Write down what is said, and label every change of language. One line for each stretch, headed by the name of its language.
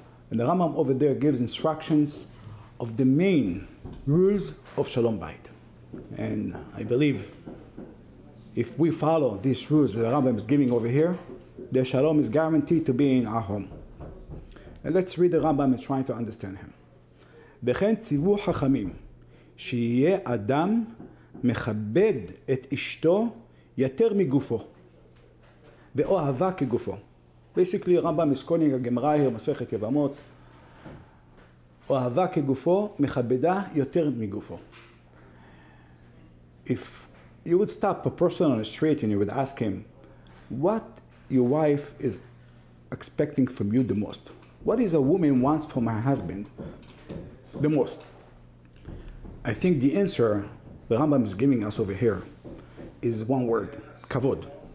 English: And the Rambam over there gives instructions of the main rules of Shalom Bayit. And I believe if we follow these rules that the Rambam is giving over here, the Shalom is guaranteed to be in our home. And let's read the Rambam and try to understand him.
Hebrew: וכן ציוו חכמים, שיהיה אדם מכבד את אשתו יותר מגופו. ואוהבה כגופו.
English: Basically, Rambam is quoting a Gemara here, מסכת יבמות.
Hebrew: אוהבה כגופו, מכבדה יותר מגופו.
English: If you would stop a person on the street and you would ask him, what your wife is expecting from you the most? What is a woman wants from her husband the most? I think the answer the Rambam is giving us over here is one word, kavod.